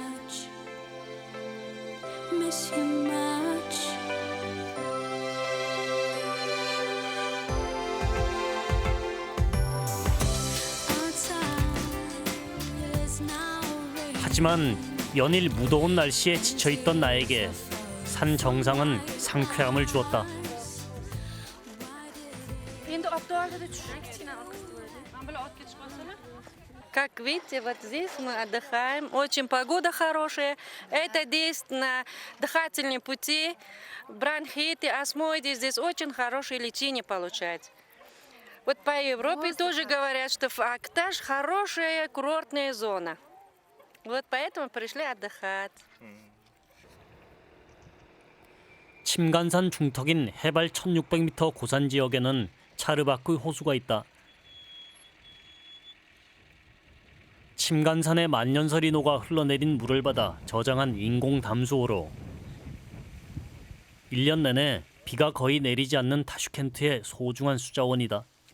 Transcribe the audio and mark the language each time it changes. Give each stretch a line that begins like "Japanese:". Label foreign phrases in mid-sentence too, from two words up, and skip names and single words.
Korean: 하지만 연일 무더운 날씨에 지쳐있던 나에게 산 정상은 상쾌함을 주었다.
Russian: Как видите, вот здесь мы отдыхаем. Очень погода хорошая. Это действует на дыхательные пути, бронхиты, астмоиды. Здесь очень хорошее лечение получается. Вот по Европе тоже говорят, что в Акташ хорошая курортная зона. Вот поэтому пришли отдыхать.
Korean: 침간산 중턱인 해발 1600m 고산 지역에는 차르바크 호수가 있다. 침간산의 만년설이 녹아 흘러내린 물을 받아 저장한 인공 담수호로 1년 내내 비가 거의 내리지 않는 타슈켄트의 소중한 수자원이다.